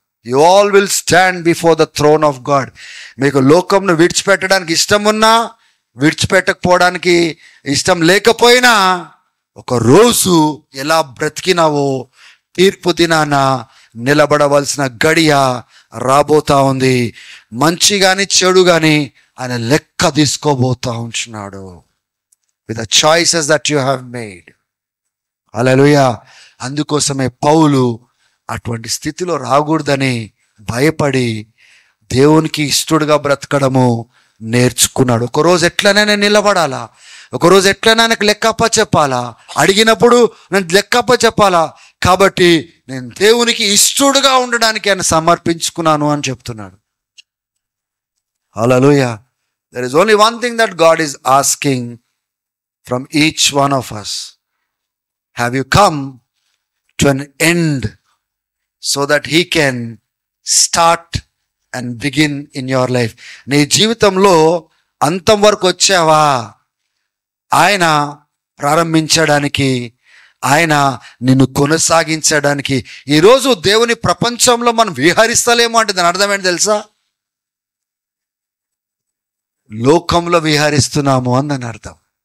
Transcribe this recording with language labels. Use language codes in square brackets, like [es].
[en] You all will stand before the throne of God. [te] మీకు లోకంను విడిచిపెట్టడానికి ఇష్టం ఉన్నా, విడిచిపెట్టకపోవడానికి ఇష్టం లేకపోయినా, ఒక రోజు ఎలా బ్రతికినావో తీర్పు దినాన నిలబడవలసిన గడియ రాబోతా ఉంది. మంచి కానీ చెడు కానీ ఆయన లెక్క తీసుకోబోతా ఉంటున్నాడు. [en] with the choices that you have made. [te] హల్లెలూయా. అందుకోసమే పౌలు అటువంటి స్థితిలో రాకూడదని భయపడి దేవునికి ఇష్టడుగా బ్రతకడము నేర్చుకున్నాడు. ఒకరోజు ఎట్లనైనా నిలబడాలా, ఒకరోజు ఎట్లైనా నాకు లెక్కప్ప చెప్పాలా, అడిగినప్పుడు నేను లెక్కప్ప చెప్పాలా, కాబట్టి నేను దేవునికి ఇష్టడుగా ఉండడానికి ఆయన సమర్పించుకున్నాను అని చెప్తున్నాడు. హల్లెలూయా. [en] There is only one thing that God is asking from each one of us. Have you come to an end so that He can start and begin in your life? [te] నీ జీవితంలో అంతం వరకు వచ్చావా? ఆయన ప్రారంభించడానికి, ఆయన నిన్ను కొనసాగించడానికి. ఈరోజు దేవుని ప్రపంచంలో మనం విహరిస్తలేమో అంటే దాని అర్థం ఏంటి తెలుసా? లోకంలో విహరిస్తున్నాము అని దాని అర్థం.